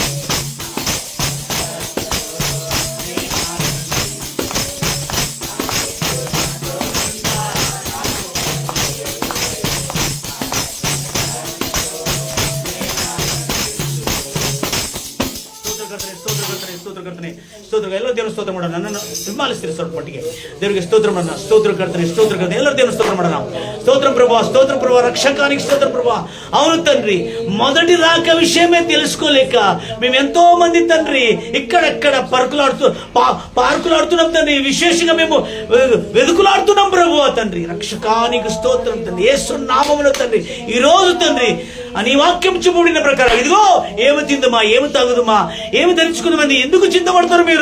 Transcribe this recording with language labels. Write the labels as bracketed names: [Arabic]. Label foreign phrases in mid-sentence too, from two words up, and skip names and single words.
[Telugu] నేను ఆనందించి, నా యేసు నాతో నుండా నాకు భయము లేదులే. [Kannada] స్తోత్రకర్తనే ಎಲ್ಲರೂ ದೇವರ ಸ್ತೋತ್ರ ಮಾಡೋಣ. ನನ್ನನ್ನು ಹಿಂಬಾಲಿಸ್ತೀರಿ ಸ್ವಲ್ಪ ಮಟ್ಟಿಗೆ. ದೇವರಿಗೆ ಸ್ತೋತ್ರ ಮಾಡೋಣ. ಸ್ತೋತ್ರಕರ್ತನೆ ಎಲ್ಲರೂ ದೇವರ ಸ್ತೋತ್ರ ಮಾಡೋಣ. [Telugu] స్తోత్రం ప్రభా, రక్షకానికి స్తోత్రం ప్రభా. అవును తండ్రి, మొదటి రాక విషయమే తెలుసుకోలేక మేము ఎంతో మంది తండ్రి ఇక్కడెక్కడ పార్కులాడుతున్నాం తండ్రి. విశేషంగా మేము వెతుకులాడుతున్నాం ప్రభు తండ్రి. రక్షకానికి స్తోత్రం తండ్రి, యేసు నామములో తండ్రి. ఈ రోజు తండ్రి నీ వాక్యం చెప్పబడిన ప్రకారం ఇదిగో ఏమి తిందుమా, ఏమి తాగుదుమా, ఏమి ధరించుకుందామని ఎందుకు చింతపడతారు మీరు?